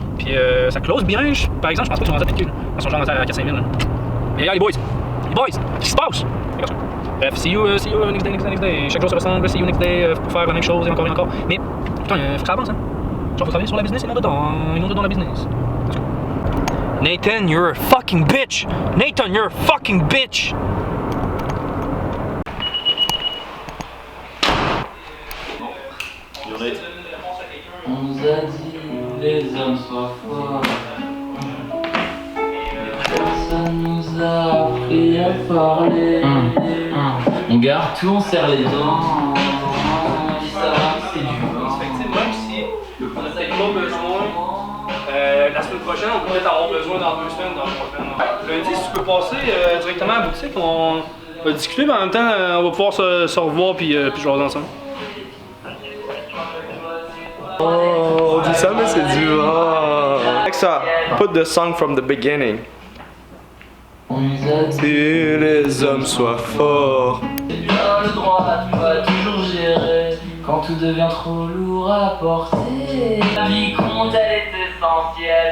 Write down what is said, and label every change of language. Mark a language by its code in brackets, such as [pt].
[fr] Puis ça close bien. Par exemple, je pense pas qu'ils sont rendus à 10K. Ils sont genre à 4-5 000. Mais les boys, qu'est-ce qui se passe? Bref, [en] see you next day. [fr] Chaque jour se ressemble, [en] see you next day [fr] pour faire la même chose et encore et encore. Mais putain, faut que ça avance, hein. Genre, faut travailler sur la business et non dedans la business. [en] Nathan, you're a fucking bitch! Nathan, you're a fucking bitch! [fr] On nous a dit les hommes soient forts. Personne nous a appris à parler. On garde tout, on serre les dents. On dit ça, c'est du vent. Même si on n'a peut-être pas besoin, la semaine prochaine, on pourrait avoir besoin dans 2 semaines, dans 3 semaines. Lundi, si tu peux passer directement à la boutique, on va discuter, mais en même temps, on va pouvoir se revoir puis jouer ensemble. Oh, on dit ça, mais c'est du vent. Avec ça, [en] put the song from the beginning. [fr] On nous a dit Que les hommes soient forts. tu as le droit, tu vas toujours gérer. Quand tout devient trop lourd à porter. La vie compte, elle est essentielle.